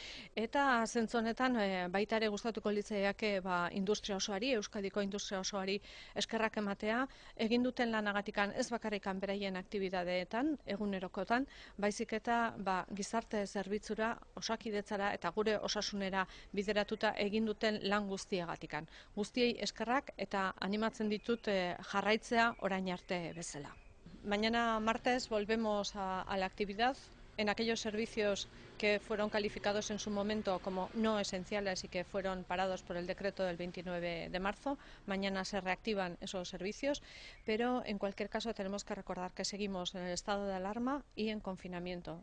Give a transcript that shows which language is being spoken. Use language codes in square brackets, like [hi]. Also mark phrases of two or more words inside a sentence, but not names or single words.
[eu] Eta zentzu honetan baita ere gustatuko litzaiake industria osoari, Euskadiko industria osoari eskerrak ematea, egin duten lanagatikan ez bakarrikan beraien aktibitateetan, egunerokotan, baizik eta gizarte zerbitzura, osakidetzara eta gure osasunera bideratuta egin duten lan guztiagatikan. Guztiei eskerrak eta animatzen ditut jarraitzea orain arte bezala. [es] Mañana martes volvemos a la actividad en aquellos servicios que fueron calificados en su momento como no esenciales y que fueron parados por el decreto del 29 de marzo. Mañana se reactivan esos servicios, pero en cualquier caso tenemos que recordar que seguimos en el estado de alarma y en confinamiento.